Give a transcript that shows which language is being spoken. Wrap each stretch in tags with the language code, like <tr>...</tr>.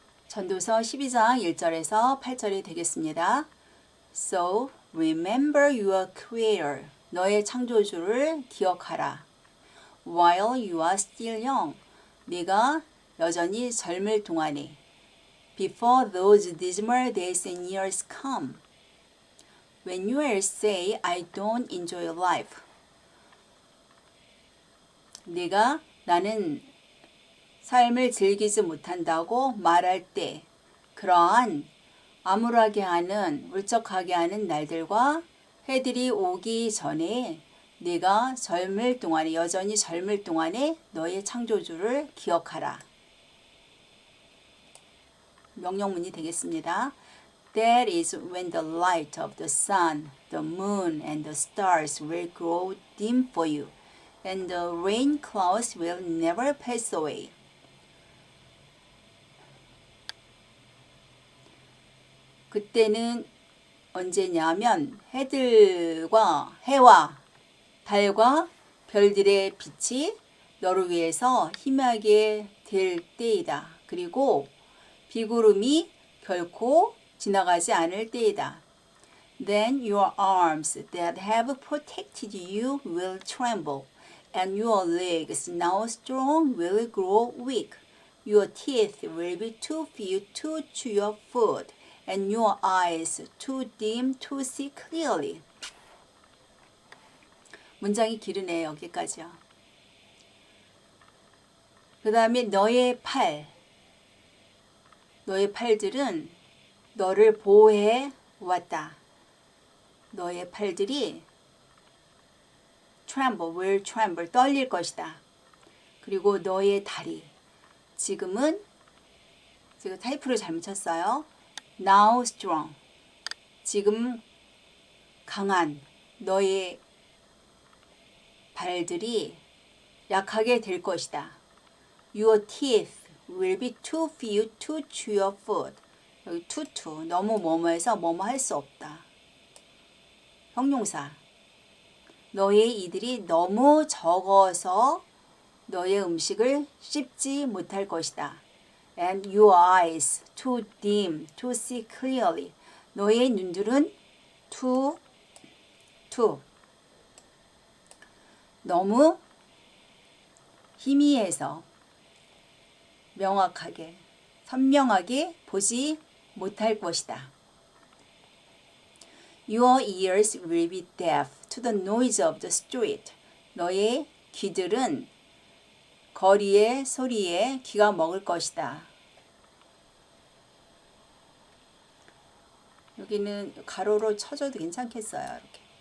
<ko>전도서 12장 1절에서 8절이 되겠습니다.</ko> <en>So remember your Creator.</en> <ko>너의 창조주를 기억하라.</ko> <en>While you are still young.</en> <ko>네가 여전히 젊을 동안에.</ko> <en>Before those dismal days and years come. When you will say, I don't enjoy life.</en> <ko>네가 나는 삶을 즐기지 못한다고 말할 때 그러한 암울하게 하는 울적하게 하는 날들과 해들이 오기 전에 네가 젊을 동안에 여전히 젊을 동안에 너의 창조주를 기억하라. 명령문이 되겠습니다.</ko> <en>That is when the light of the sun, the moon and the stars will grow dim for you, and the rain clouds will never pass away.</en> <ko>그때는 언제냐면 해와 달과 별들의 빛이 너를 위해서 희미하게 될 때이다. 그리고 비구름이 결코 지나가지 않을 때이다.</ko> <en>Then your arms that have protected you will tremble, and your legs now strong will grow weak. Your teeth will be too few to chew your food, and your eyes too dim to see clearly.</en> <ko>문장이 길으네 여기까지요. 그 다음에 너의 팔들은 너를 보호해 왔다. 너의 팔들이</ko> <en>will tremble,</en> <ko>떨릴 것이다. 그리고 너의 다리, 지금은 제가 타이프를 잘못 쳤어요.</ko> <en>Now strong,</en> <ko>지금 강한 너의 발들이 약하게 될 것이다.</ko> <en>Your teeth will be too few to chew your food.</en> <ko>여기 too 너무 뭐뭐해서 뭐뭐 할 수 없다. 형용사. 너의 이들이 너무 적어서 너의 음식을 씹지 못할 것이다.</ko> <en>And your eyes too dim to see clearly.</en> <ko>너의 눈들은 too 너무 희미해서 명확하게 선명하게 보지 못할 것이다.</ko> <en>Your ears will be deaf to the noise of the street.</en> <ko>너의 귀들은 거리의 소리에 귀가 먹을 것이다. 여기는 가로로 쳐줘도 괜찮겠어요. 이렇게.</ko>